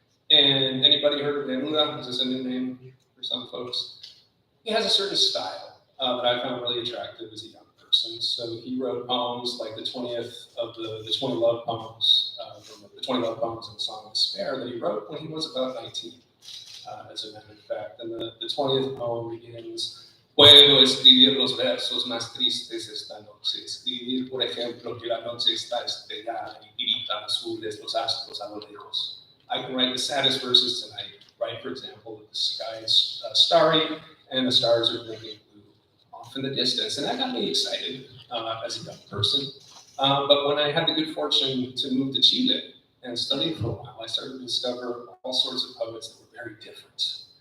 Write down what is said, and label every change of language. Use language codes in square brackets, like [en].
[en] And anybody heard of Neruda? Is this a new name for some folks? He has a certain style that I found really attractive as a young person. So he wrote poems like the 20th of the 20 love poems, from the 20 love poems in the Song of Despair that he wrote when he was about 19, as a matter of fact. And the 20th poem begins, [es] puedo escribir los versos más tristes esta noche, escribir, por ejemplo, que la noche está estrellada y gritan azules los astros a lo lejos. [en] I can write the saddest verses tonight, right? For example, the sky is starry and the stars are blinking blue off in the distance. And that got me excited as a young person. But when I had the good fortune to move to Chile and study for a while, I started to discover all sorts of poets that were very different.